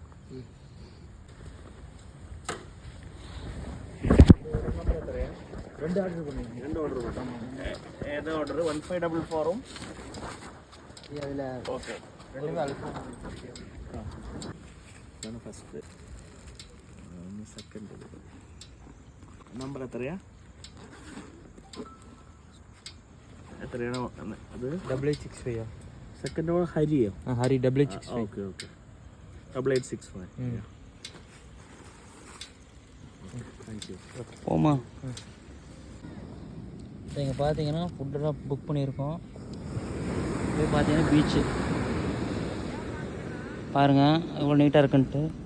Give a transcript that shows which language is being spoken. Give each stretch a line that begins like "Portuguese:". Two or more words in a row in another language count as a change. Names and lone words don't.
Tamil: ரெண்டு ஆர்டர் 1544 அதில் ஓகே. ரெண்டுமே அல்ஃபம் ஃபஸ்ட்டு செகண்ட் நம்பர் எத்தனையா?
Malayalam: എത്രയാണോ അത്? 8865. സെക്കൻഡ് ഹരിയോ? ഹരി 8865. ഓക്കെ 8865.
Tamil: தேங்க்யூ. போமா. இங்கே பார்த்தீங்கன்னா ஃபுட்டெல்லாம் புக் பண்ணியிருக்கோம். போய் பார்த்தீங்கன்னா பீச்சு பாருங்கள் எவ்வளோ நீட்டாக இருக்குன்ட்டு.